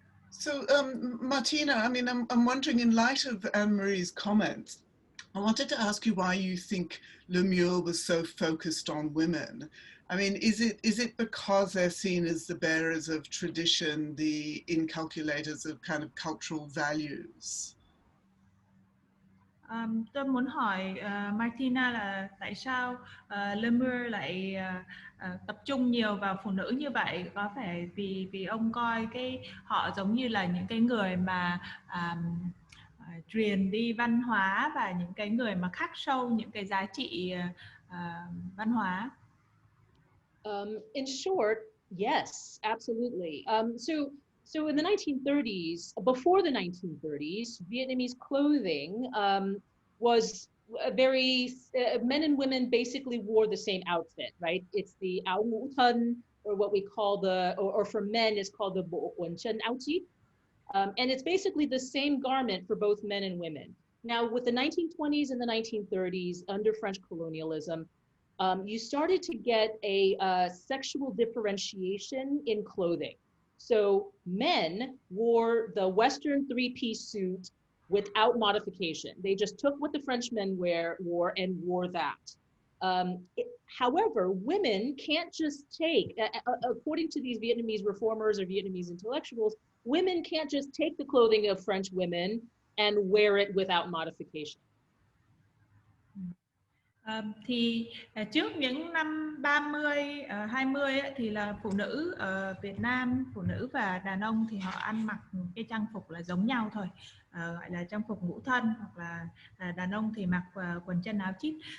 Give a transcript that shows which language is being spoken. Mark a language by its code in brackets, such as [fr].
[en] So, Martina, I mean, I'm wondering, in light of Ann Marie's comments, I wanted to ask you why you think Le Mur was so focused on women. I mean, is it because they're seen as the bearers of tradition, the inculcators of kind of cultural values? [vi] Tôi muốn hỏi Martina là tại sao Le Mur lại tập trung nhiều vào phụ nữ như vậy? Có phải vì ông coi họ giống như là những cái người mà truyền đi văn hóa và những cái người mà khắc sâu những cái giá trị văn hóa? [en] In short, yes, absolutely. So in the 1930s, before the 1930s, Vietnamese clothing was a very, men and women basically wore the same outfit, right? It's the áo ngũ thân, or what we call or for men is called the bộ quần chân áo chí. And it's basically the same garment for both men and women. Now, with the 1920s and the 1930s, under French colonialism, you started to get a sexual differentiation in clothing. So men wore the Western three-piece suit without modification. They just took what the Frenchmen wore and wore that. However, women can't just take, according to these Vietnamese reformers or Vietnamese intellectuals, women can't just take the clothing of French women and wear it without modification. [vi] Thì trước những năm 30, 20 ấy, thì là phụ nữ ở Việt Nam, phụ nữ và đàn ông thì họ ăn mặc cái trang phục là giống nhau thôi, gọi là trang phục ngũ thân, hoặc là đàn ông thì mặc quần chân áo chít.